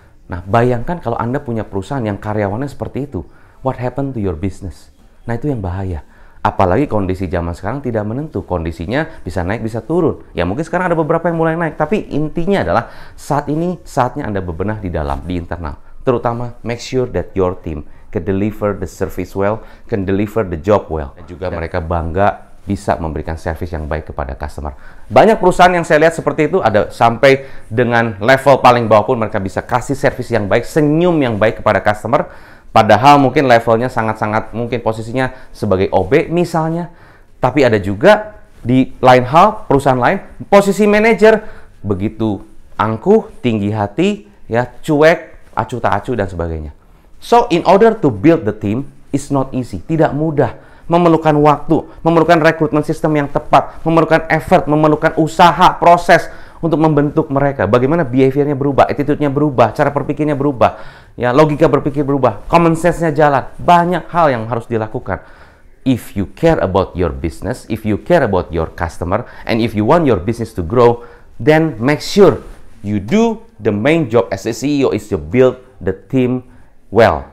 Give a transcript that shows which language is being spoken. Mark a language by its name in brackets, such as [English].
[Indonesian] Nah, bayangkan kalau Anda punya perusahaan yang karyawannya seperti itu. [English] What happened to your business? [Indonesian] Nah, itu yang bahaya. Apalagi kondisi zaman sekarang tidak menentu. Kondisinya bisa naik, bisa turun. Ya mungkin sekarang ada beberapa yang mulai naik. Tapi intinya adalah saat ini saatnya Anda bebenah di dalam, di internal. [English] Terutama make sure that your team can deliver the service well, can deliver the job well. [Indonesian] Dan juga mereka bangga bisa memberikan service yang baik kepada customer. Banyak perusahaan yang saya lihat seperti itu, ada sampai dengan level paling bawah pun mereka bisa kasih service yang baik, senyum yang baik kepada customer. Padahal mungkin levelnya sangat-sangat mungkin posisinya sebagai OB misalnya. Tapi ada juga di lain hal, perusahaan lain, posisi manajer begitu angkuh, tinggi hati, ya cuek, acuh tak acuh dan sebagainya. [English] So, in order to build the team, is not easy, [Indonesian] tidak mudah. Memerlukan waktu, memerlukan rekrutmen sistem yang tepat, memerlukan effort, memerlukan usaha, proses untuk membentuk mereka. Bagaimana behaviornya berubah, attitude-nya berubah, cara berpikirnya berubah, ya logika berpikir berubah, common sense-nya jalan. Banyak hal yang harus dilakukan. [English] If you care about your business, if you care about your customer, and if you want your business to grow, then make sure you do the main job as a CEO is to build the team well.